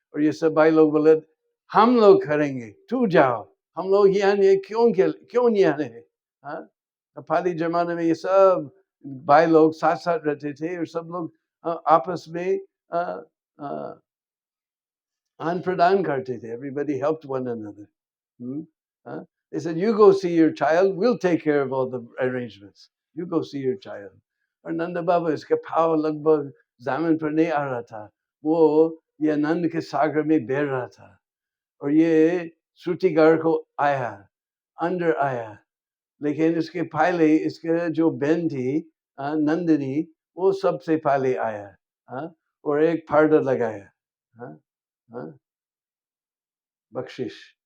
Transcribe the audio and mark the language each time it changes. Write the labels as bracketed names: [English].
[Hindi] और ये सब भाई लोग बोले हम लोग करेंगे, तू जाओ, हम लोग यहाँ क्यों यहाँ है। हाँ, पहले जमाने में ये सब भाई लोग साथ साथ रहते थे, और सब लोग आपस में आदान प्रदान करते थे. [English] Everybody helped one another. They said, you go see your child, we'll take care of all the arrangements. You go see your child. [Hindi] और नंद बाबा, इसका भाव लगभग जमीन पर नहीं आ रहा था, वो ये नंद के सागर में बह रहा था। और ये श्रुतिगर को आया, अंदर आया, लेकिन इसके पहले इसके जो बहन थी नंदिनी, वो सबसे पहले आया, और एक पर्दा लगाया, बख्शिश।